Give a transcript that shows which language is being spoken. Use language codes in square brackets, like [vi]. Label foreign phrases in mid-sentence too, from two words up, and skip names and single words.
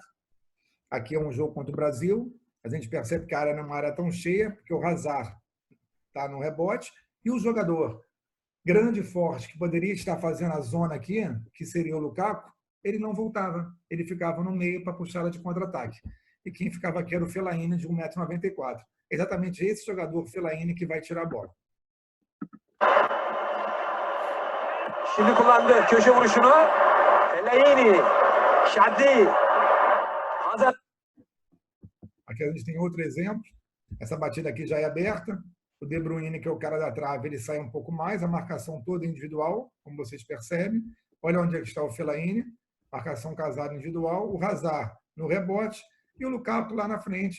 [pt] Aqui é um jogo contra o Brasil. A gente percebe que a área não é uma área tão cheia, porque o Hazard está no rebote, e o jogador grande e forte, que poderia estar fazendo a zona aqui, que seria o Lukaku, ele não voltava. Ele ficava no meio para puxar ela de contra-ataque. E quem ficava aqui era o Fellaini, de 1,94 m. Exatamente esse jogador, Fellaini, que vai tirar a bola. [tr] Şimdi kullandı köşe vuruşunu. Fellaini, Şadi, Hazard. [pt] Aqui a gente tem outro exemplo. Essa batida aqui já é aberta. O De Bruyne, que é o cara da trave, ele sai um pouco mais. A marcação toda individual, como vocês percebem. Olha onde está o Fellaini. Marcação casada individual. O Hazard no rebote. E o Lukaku lá na frente.